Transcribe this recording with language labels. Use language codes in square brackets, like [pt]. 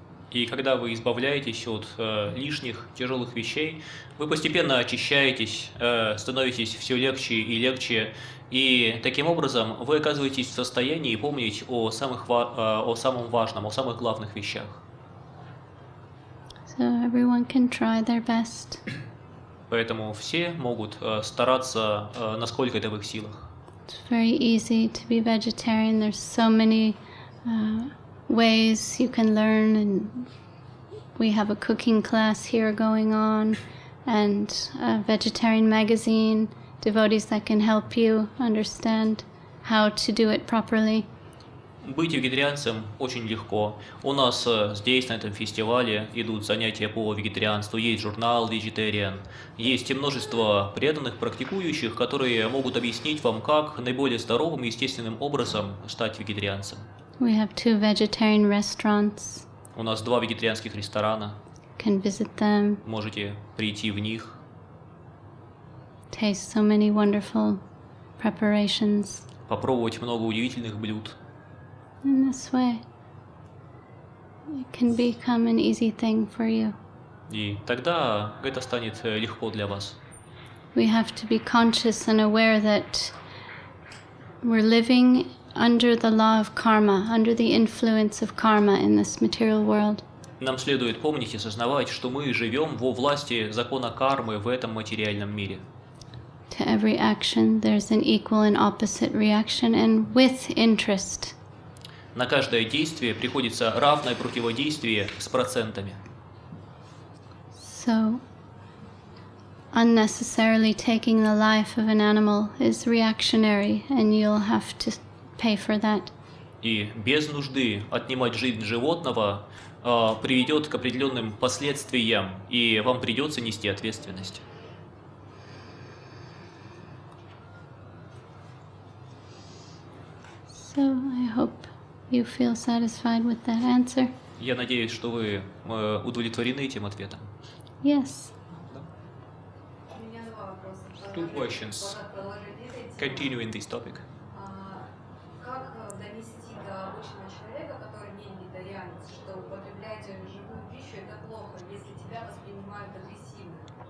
[ru] И когда вы избавляетесь от лишних, тяжелых вещей, вы постепенно очищаетесь, становитесь все легче и легче, и таким образом вы оказываетесь в состоянии помнить о самом важном, о самых главных вещах. [en] So everyone can try their best. [ru] Поэтому все могут стараться, насколько это в их силах. [en] It's very easy to be vegetarian. There's so many ways you can learn, and we have a cooking class here going on and a vegetarian magazine, devotees that can help you understand how to do it properly. [ru] Быть вегетарианцем очень легко. У нас здесь, на этом фестивале, идут занятия по вегетарианству, есть журнал Vegetarian, есть и множество преданных, практикующих, которые могут объяснить вам, как наиболее здоровым и естественным образом стать вегетарианцем. [en] We have 2 vegetarian restaurants. [ru] У нас 2 вегетарианских ресторана. [en] You can visit them, [ru] Можете прийти в них, [en] taste so many wonderful preparations. [ru] попробовать много удивительных блюд. [en] In this way, it can become an easy thing for you. [ru] И тогда это станет легко для вас. [en] We have to be conscious and aware that we're living under the law of karma, under the influence of karma in this material world. [ru] Нам следует помнить и осознавать, что мы живем во власти закона кармы в этом материальном мире. [en] To every action, there's an equal and opposite reaction, and with interest. [ru] На каждое действие приходится равное противодействие с процентами. [en] So, unnecessarily taking the life of an animal is reactionary, and you'll have to pay for that. [ru] И без нужды отнимать жизнь животного приведет к определенным последствиям, и вам придется нести ответственность. [en] So I hope you feel satisfied with that answer. [ru] Я надеюсь, что вы удовлетворены этим ответом. [en] Yes. [ru] У меня два вопроса. [en] Two questions. Continuing this topic. [ru] Как донести до обычного человека, который не вегетарианец, что употреблять живую пищу это плохо, если тебя воспринимают агрессивно?